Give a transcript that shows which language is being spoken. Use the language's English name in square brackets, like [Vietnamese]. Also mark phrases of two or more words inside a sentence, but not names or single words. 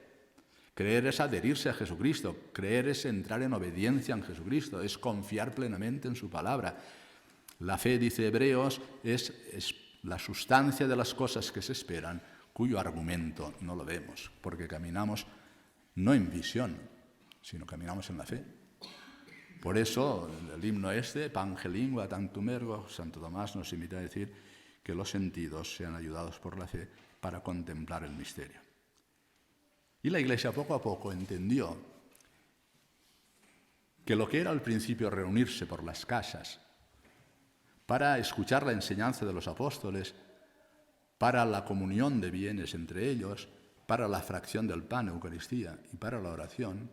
[Spanish] Creer es adherirse a Jesucristo, creer es entrar en obediencia en Jesucristo, es confiar plenamente en su palabra. La fe, dice Hebreos, es la sustancia de las cosas que se esperan, cuyo argumento no lo vemos, porque caminamos no en visión, sino caminamos en la fe. Por eso el himno Pange lingua tantum ergo, Santo Tomás nos invita a decir que los sentidos sean ayudados por la fe para contemplar el misterio. Y la Iglesia poco a poco entendió que lo que era al principio reunirse por las casas para escuchar la enseñanza de los apóstoles, para la comunión de bienes entre ellos, para la fracción del pan, Eucaristía, y para la oración.